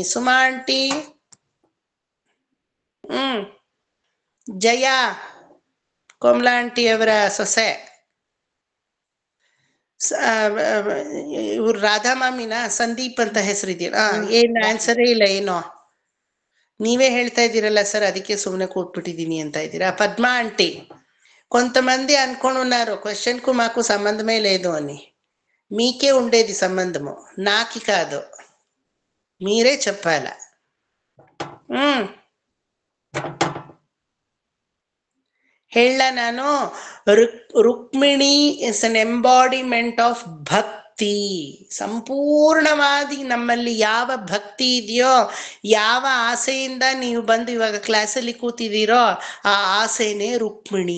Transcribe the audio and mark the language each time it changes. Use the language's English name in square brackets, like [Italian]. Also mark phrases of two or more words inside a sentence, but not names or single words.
[Kannada] ಸುಮಾ ಆಂಟಿ. ಜಯ, ಕೋಮಲಾ ಆಂಟಿ ಅವರ ಸೊಸೆ. ಇವ್ರು ರಾಧಾ ಮಾಮಿನ ಸಂದೀಪ್ ಅಂತ ಹೆಸರಿದೆಯಲ್ಲ. ಏನ್ ಆನ್ಸರೇ ಇಲ್ಲ ಏನೋ? ನೀವೇ ಹೇಳ್ತಾ ಇದ್ದೀರಲ್ಲ ಸರ್, ಅದಕ್ಕೆ ಸುಮ್ಮನೆ ಕೂತ್ಬಿಟ್ಟಿದ್ದೀನಿ ಅಂತ ಇದ್ದೀರಾ. [Telugu] పద్మా ఆంటీ, కొంతమంది అనుకొని ఉన్నారు క్వశ్చన్కు మాకు సంబంధమే లేదు అని. మీకే ఉండేది సంబంధము, నాకి కాదు. మీరే చెప్పాలా. [Kannada] ಹೇಳ ನಾನು. [English] ರುಕ್ಮಿಣಿ is an embodiment of ಭಕ್ತಿ. [Kannada] ಸಂಪೂರ್ಣವಾಗಿ ನಮ್ಮಲ್ಲಿ ಯಾವ ಭಕ್ತಿ ಇದೆಯೋ, ಯಾವ ಆಸೆಯಿಂದ ನೀವು ಬಂದು ಇವಾಗ ಕ್ಲಾಸಲ್ಲಿ ಕೂತಿದ್ದೀರೋ, ಆ ಆಸೆನೇ ರುಕ್ಮಿಣಿ.